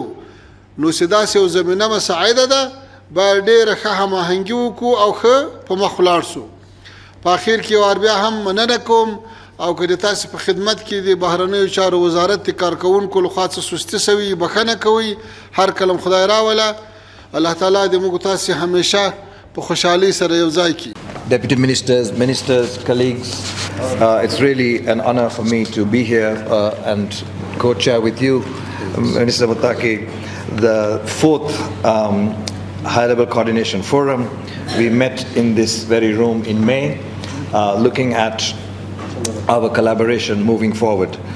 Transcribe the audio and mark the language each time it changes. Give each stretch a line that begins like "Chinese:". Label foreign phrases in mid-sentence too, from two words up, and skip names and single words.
Pashto: نو چې داسې یو زمینه مساعده ده باید ډیره ښه هماهنګي وکړو او ښه په مخ ولاړ سو. په اخر کې وار بیا هم مننه کوم او که د تاسې په خدمت کې د بهرنیو چارو وزارت د کارکوونکو لخوا څه سستي سوي بخښنه کوئ، هر کلم خدای راوله. الله تعالی دې موږ تاسې همیشه په خوشحالۍ سره یو ځای کړي.
English: Deputy Ministers, colleagues, it's really an honor for me to be here and co-chair with you, Minister Mutaki, the 4th High-Level Coordination Forum. We met in this very room in May, looking at our collaboration moving forward.